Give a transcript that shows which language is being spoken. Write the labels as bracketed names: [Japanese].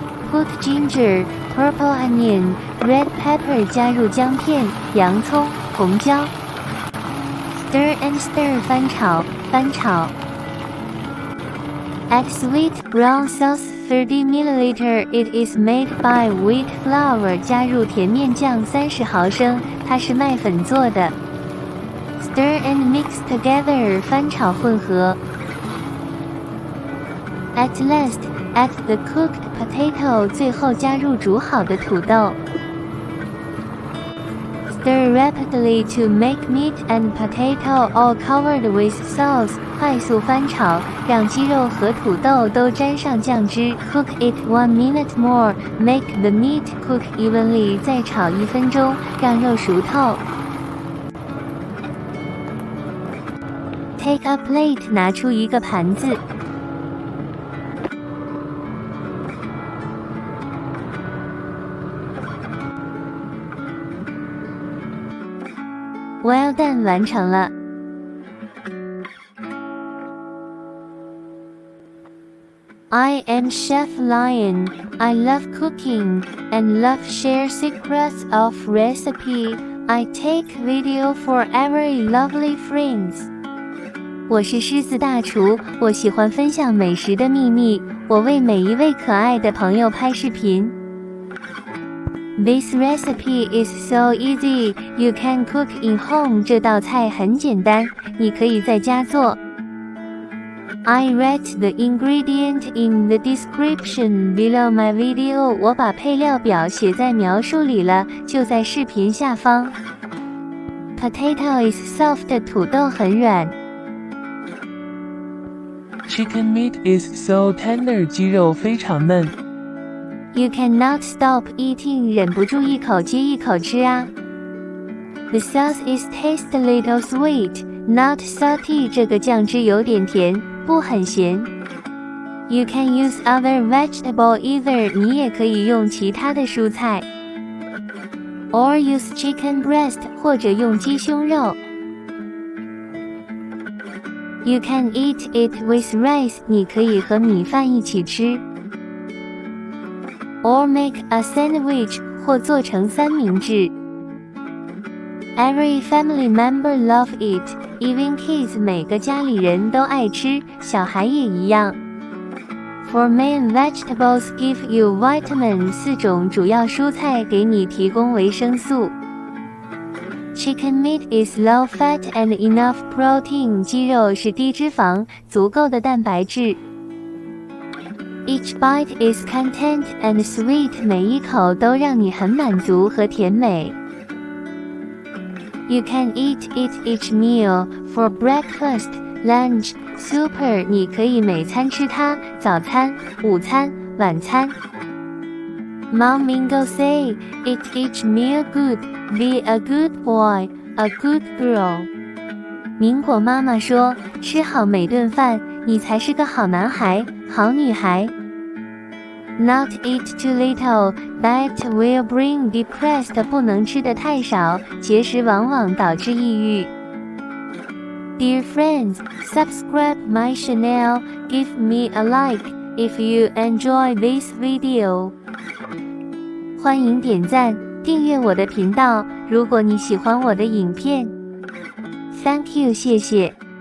[English] Put ginger, purple onion, red pepper [Chinese] 加入姜片、洋葱、红椒。 [English] Stir and stir [Chinese] 翻炒，翻炒。 [English] Add sweet brown sauce 30 ml. It is made by wheat flour. [Chinese] 加入甜面酱30毫升，它是麦粉做的。 [English] Stir and mix together. [Chinese] 翻炒混合。 [English] At last, add the cooked potato. [Chinese] 最后加入煮好的土豆。 [English] Stir rapidly to make meat and potato all covered with sauce. [Chinese] 快速翻炒，让鸡肉和土豆都沾上酱汁。 [English] Cook it 1 minute more. Make the meat cook evenly. [Chinese] 再炒1分钟，让肉熟透。 [English] Take a plate. [Chinese] 拿出一个盘子。 [English] Well done [Chinese] 完成了。 [English] I am Chef Lion. I love cooking and love share secrets of recipe. I take video for every lovely friends. [Chinese] 我是狮子大厨，我喜欢分享美食的秘密，我为每一位可爱的朋友拍视频。 [English] This recipe is so easy. You can cook in home. [Chinese] 这道菜很简单，你可以在家做。 [English] I write the ingredient in the description below my video. [Chinese] 我把配料表写在描述里了，就在视频下方。 [English] Potato is soft. [Chinese] 土豆很软。 [English] Chicken meat is so tender. [Chinese] 鸡肉非常嫩。 [English] You cannot stop eating. [Chinese] 忍不住一口接一口吃啊。 [English] The sauce is taste a little sweet, not salty. [Chinese] 这个酱汁有点甜，不很咸。 [English] You can use other vegetable either. [Chinese] 你也可以用其他的蔬菜。 [English] Or use chicken breast. [Chinese] 或者用鸡胸肉。 [English] You can eat it with rice. [Chinese] 你可以和米饭一起吃。 [English] Or make a sandwich. [Chinese] 或做成三明治。 [English] Every family member love it, even kids. [Chinese] 每个家里人都爱吃，小孩也一样。 [English] For main vegetables give you vitamin. [Chinese] 4种主要蔬菜给你提供维生素。 [English] Chicken meat is low fat and enough protein. [Chinese] 鸡肉是低脂肪，足够的蛋白质。 [English] Each bite is content and sweet. [Chinese] 每一口都让你很满足和甜美。 [English] You can eat it each meal. For breakfast, lunch, supper. [Chinese] 你可以每餐吃它，早餐、午餐、晚餐。 [English] Mom Mingo say, eat each meal good. Be a good boy, a good girl. [Chinese] 民果妈妈说，吃好每顿饭，你才是个好男孩、好女孩。 [English] Not eat too little. That will bring depressed. [Chinese] 不能吃得太少，节食往往导致抑郁。 [English] Dear friends, subscribe my channel. Give me a like if you enjoy this video. [Chinese] 欢迎点赞、订阅我的频道，如果你喜欢我的影片。 [English] Thank you， [Chinese] 谢谢。